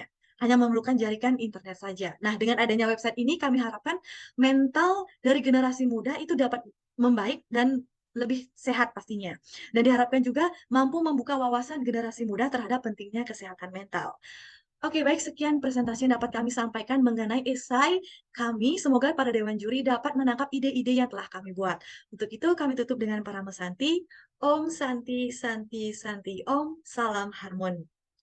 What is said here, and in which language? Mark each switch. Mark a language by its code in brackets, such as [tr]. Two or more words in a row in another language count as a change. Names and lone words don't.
[id] Hanya memerlukan jaringan internet saja. Nah, dengan adanya website ini, kami harapkan mental dari generasi muda itu dapat membaik dan lebih sehat pastinya. Dan diharapkan juga mampu membuka wawasan generasi muda terhadap pentingnya kesehatan mental. Oke, baik, sekian presentasi yang dapat kami sampaikan mengenai esai kami. Semoga para Dewan Juri dapat menangkap ide-ide yang telah kami buat. Untuk itu, kami tutup dengan para mesanti. [sa] Om Santi, Santi, Santi, Om. [id] Salam Harmoni.